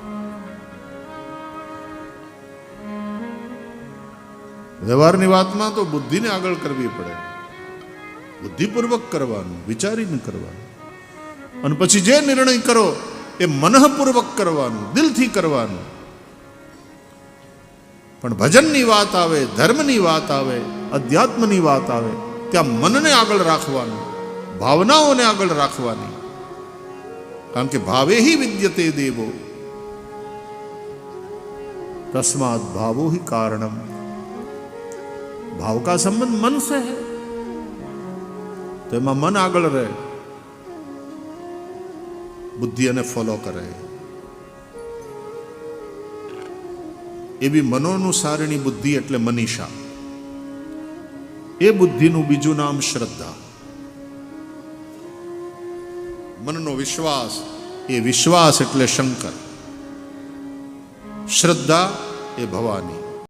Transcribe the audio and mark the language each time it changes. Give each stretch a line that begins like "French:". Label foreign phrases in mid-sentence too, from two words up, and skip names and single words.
Gujarati: વ્યવહારની વાતમાં તો બુદ્ધિને આગળ કરવી પડે, બુદ્ધિપૂર્વક કરવાનું, વિચારીને કરવાનું, અને પછી જે નિર્ણય કરો એ મનઃપૂર્વક કરવાનું, દિલથી કરવાનું. પણ ભજનની વાત આવે, ધર્મની વાત આવે, અધ્યાત્મની વાત આવે, ત્યાં મનને આગળ રાખવાનું, ભાવનાઓને આગળ રાખવાની. કારણ કે
Sanskrit: ભાવે ही विद्यते देवो तस्मात् भावो ही कारणम.
Hindi: भाव का संबंध मन से है,
Gujarati: तो एમાં મન આગળ રહે, બુદ્ધિ એને ફોલો કરે. એવી મનોનુસારિણી બુદ્ધિ એટલે મનીષા. એ બુદ્ધિનું બીજું નામ શ્રદ્ધા. મનનો વિશ્વાસ, એ વિશ્વાસ એટલે શંકર, શ્રદ્ધા એ ભવાની.